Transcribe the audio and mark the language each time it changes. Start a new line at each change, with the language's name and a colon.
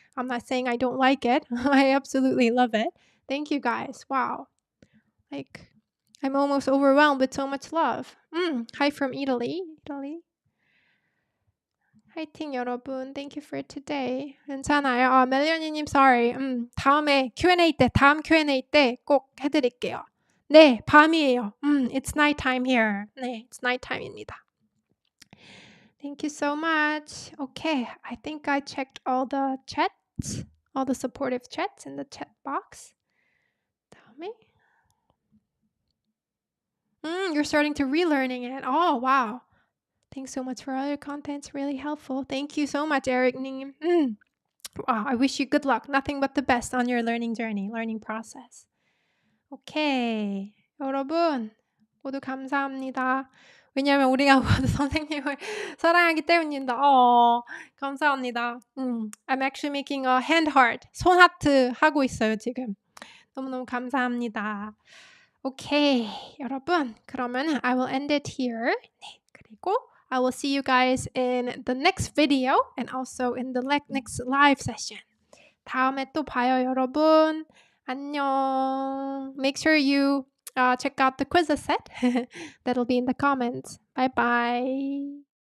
English: I'm not saying I don't like it. I absolutely love it. Thank you guys. Wow. I'm almost overwhelmed with so much love. Hi from Italy.
Korean: 화이팅 여러분.
English: Thank you for today.
Korean: 괜찮아요.
English: 멜리언니님 sorry.
Korean: 다음에 다음 Q&A 때 꼭 해드릴게요. 네, 밤이에요.
English: It's nighttime here.
Korean: 네,
English: it's nighttime입니다. Thank you so much. Okay, I think I checked all the chats, all the supportive chats in the chat box.
Korean: 다음에
English: you're starting to relearning it. Oh, wow. Thanks so much for all your content. It's really helpful. Thank you so much, Eric님. Wow, I wish you good luck. Nothing but the best on your learning journey, learning process.
Korean: 오케이. 여러분, 모두 감사합니다. 왜냐하면 우리가 모두 선생님을 사랑하기 때문입니다. 감사합니다.
English: I'm actually making a hand heart.
Korean: 손 하트 하고 있어요, 지금. 너무너무 감사합니다. 오케이. 여러분, 그러면
English: I will end it here.
Korean: 네, 그리고
English: I will see you guys in the next video and also in the next live session.
Korean: 다음에 또 봐요, 여러분. 안녕.
English: Make sure you check out the quiz set. That'll be in the comments. Bye bye.